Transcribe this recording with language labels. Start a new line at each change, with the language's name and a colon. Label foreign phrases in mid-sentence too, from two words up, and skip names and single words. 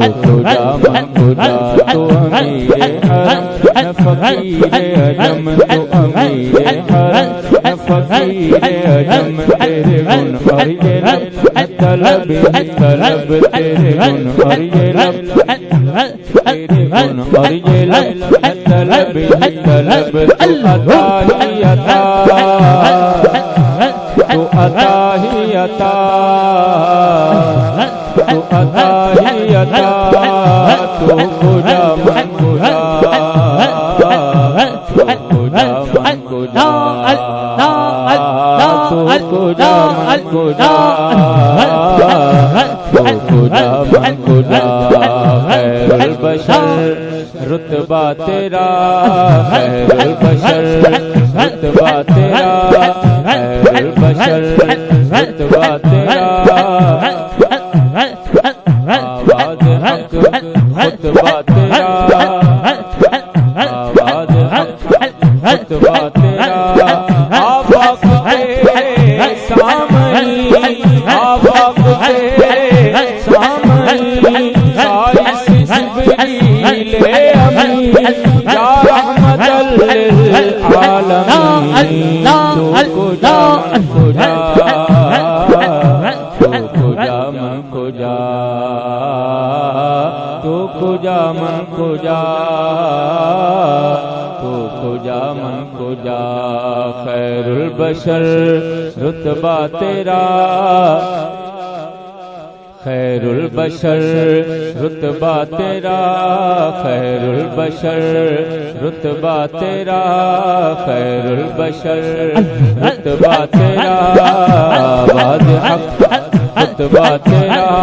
Persian: کجا من کجا،
Urdu: تو امیر حرم میں فقیر عجم، تو امیر حرم میں فقیر عجم، تیرے گن اور یہ لب طلب ہی طلب، تیرے گن اور یہ لب، تیرے گن اور یہ لب طلب ہی طلب، تو عطا ہی عطا، تو عطا ہی عطا، تو عطا ہی عطا،
Persian: تو کجا من کجا، تو کجا من کجا، تو کجا من کجا، تو کجا من کجا،
Arabic: خیر البشر
Urdu: رتبہ تیرا،
Arabic: خیر البشر
Urdu: رتبہ تیرا،
Arabic: خیر البشر
Urdu: رتبہ تیرا، آواز حق خطبہ تیرا، آواز حق خطبہ تیرا، آفاق کے سامعی، آفاق کے سامعی، سائس جبریل امی،
Arabic: یا رحمت
Persian: للعالمین، تو کجا من کجا، تو کجا من کجا، تو کجا من کجا، تو کجا من کجا،
Arabic: خیر البشر
Urdu: رتبہ تیرا،
Arabic: خیر البشر
Urdu: رتبہ تیرا،
Arabic: خیر البشر
Urdu: رتبہ تیرا،
Arabic: خیر البشر
Urdu: رتبہ تیرا، آواز حق خطبہ تیرا،